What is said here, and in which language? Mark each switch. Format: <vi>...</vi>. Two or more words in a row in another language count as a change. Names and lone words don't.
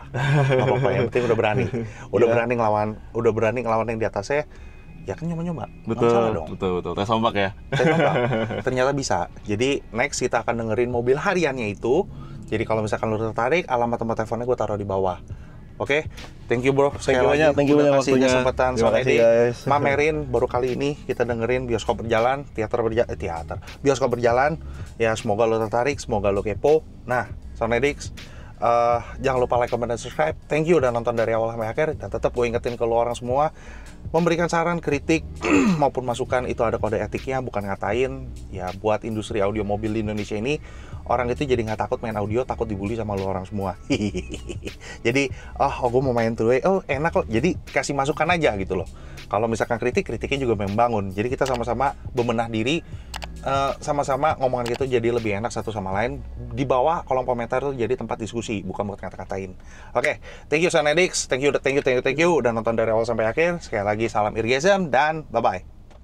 <id>Nggak apa-apa, yang penting udah berani. Udah berani ngelawan yang di atasnya. Ya kan nyoba-nyoba. Betul, Salah dong. betul. Tes ombak ya. Ternyata bisa. Jadi next kita akan dengerin mobil hariannya itu. Jadi kalau misalkan lu tertarik, alamat tempat teleponnya gue taruh di bawah. Oke,</id> <en>thank you bro. Thank you banyak, thank you</en> <id>udah banyak kasih waktunya. kesempatan Terima Sound kasih, Edit. guys. Mamerin baru kali ini kita dengerin bioskop berjalan, bioskop berjalan. Ya semoga lo tertarik, semoga lo kepo. Nah, Sound Edit, jangan lupa like, comment, dan subscribe.</id> <en>Thank you</en> <id>udah nonton dari awal sampai akhir. Dan tetap gue ingetin ke lo orang semua, memberikan saran, kritik, maupun masukan itu ada kode etiknya, bukan ngatain. Ya buat industri audio mobil di Indonesia ini, orang itu jadi nggak takut main audio, takut dibully sama lo orang semua. Jadi, gue mau main tuh, enak kok. Jadi kasih masukan aja gitu loh. Kalau misalkan kritiknya juga membangun. Jadi kita sama-sama bebenah diri, sama-sama ngomongan gitu jadi lebih enak satu sama lain. Di bawah kolom komentar tuh jadi tempat diskusi, bukan buat ngata-ngatain. Oke,</id> <en>thank you SoundX, thank you,</en> <id>udah nonton dari awal sampai akhir. Sekali lagi salam irgasm dan bye-bye.</id>